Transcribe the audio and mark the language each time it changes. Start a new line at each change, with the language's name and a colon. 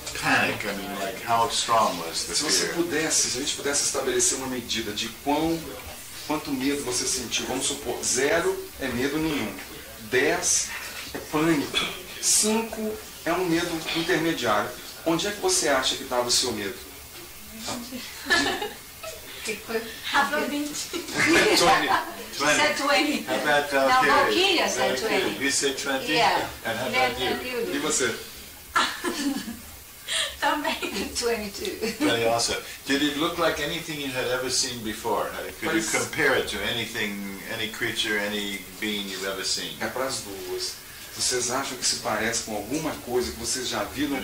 English: panic, I mean, like how strong was the fear?
Portuguese: Se a gente pudesse estabelecer uma medida de quanto medo você sentiu, vamos supor, 0 é medo nenhum, 10 é pânico, 5 é um medo intermediário. Onde é que você acha que estava o seu medo? Rafa 20. 20.
English: Said 20. How about Now Valquiria said 20. You said 20? Yeah. And how about you?
Portuguese: E você? Também. 22.
English: 20 also. Did it look like anything you had ever seen before? Could you compare it to anything, any creature, any being you've ever seen?
Portuguese: É para as duas. Vocês acham que se parece com alguma coisa que vocês já viram?